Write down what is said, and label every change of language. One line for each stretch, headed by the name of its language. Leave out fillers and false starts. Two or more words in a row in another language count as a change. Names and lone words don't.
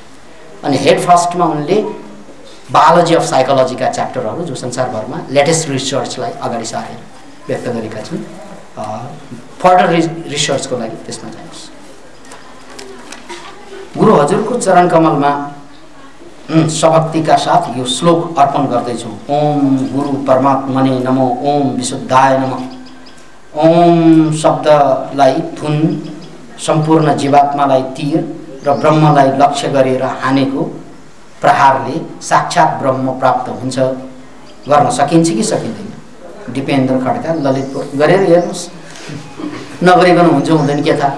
Nepali: अनि
English: head first
Nepali: उनले
English: biology of psychology
Nepali: च्याप्टरहरू जो संसारभरमा
English: latest research
Nepali: अगाडि सारेर व्यक्त गरेका छन्,
English: further research
Nepali: लागि त्यसमा जानुहोस्। गुरु हजुरको चरण कमलमा सभक्तिका साथ यो श्लोक अर्पण गर्दैछौँ।
Sanskrit: ओम गुरु परमात्मने नमो, ओम विशुद्धाय नमः।
Nepali: ओम शब्दलाई थुन, सम्पूर्ण जीवात्मालाई तीर र ब्रह्मलाई लक्ष्य गरेर हानेको प्रहारले साक्षात ब्रह्म प्राप्त हुन्छ। गर्न सकिन्छ कि सकिँदैन? दिपेन्द्र खड्का, ललितपुर। गरेर हेर्नुहोस्, नगरिकन हुन्छ हुँदैन के थाहा।